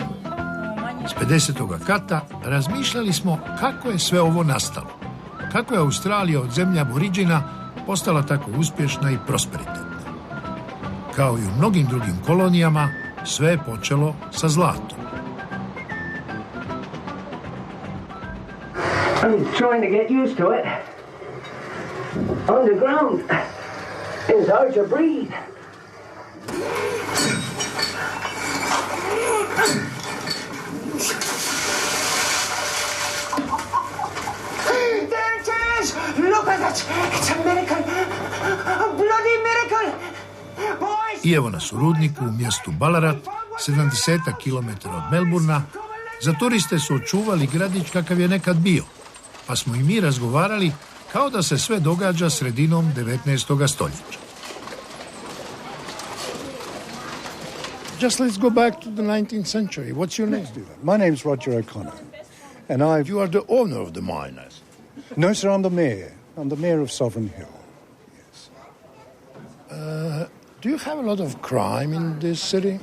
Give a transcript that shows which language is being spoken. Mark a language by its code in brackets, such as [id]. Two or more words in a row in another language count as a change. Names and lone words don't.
[hr] S 50. kata razmišljali smo kako je sve ovo nastalo. Kako je Australija od zemlje aboriđina postala tako uspješna i prosperitetna. Kao i u mnogim drugim kolonijama, sve je počelo sa zlatom. [en] I'm trying to get used to it. Underground, it's hard to breathe. There it is! Look at it! It's a miracle! A bloody miracle! Boys! [hr] I evo nas u rudniku u mjestu Ballarat, 70 km od Melburna. Za turiste su očuvali gradić kakav je nekad bio, pa smo i mi razgovarali kao da se sve događa sredinom 19. stoljeća. [en] Just let's go back to the 19th century. What's your name? My name's Roger O'Connor, and You are the owner of the mine. No, sir, I'm the mayor. I'm the mayor of Sovereign Hill. Yes. Do you have a lot of crime in this city?